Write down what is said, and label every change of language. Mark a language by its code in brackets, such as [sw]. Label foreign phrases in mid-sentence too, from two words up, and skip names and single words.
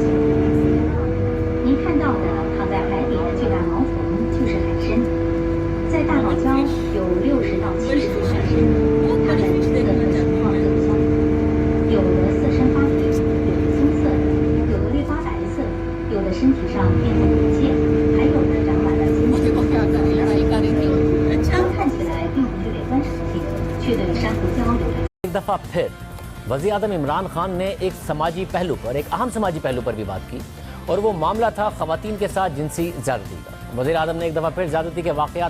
[zh] 您看到的躺在海底的巨大毛虫就是海参，在大堡礁有60到70种海参，它们肤色和情况各不相同。有的色深发绿，有的棕色的，有的略发白色，有的身体上面部有剑，还有的长满了尖刺。它们看起来并不具备观赏性，却对珊瑚礁有着 [ur] ایک دفعہ پھر وزیر اعظم عمران خان نے ایک سماجی پہلو پر، ایک اہم سماجی پہلو پر بھی بات کی، اور وہ معاملہ تھا خواتین کے ساتھ جنسی زیادتی کا. وزیر اعظم نے ایک دفعہ پھر زیادتی کے واقعات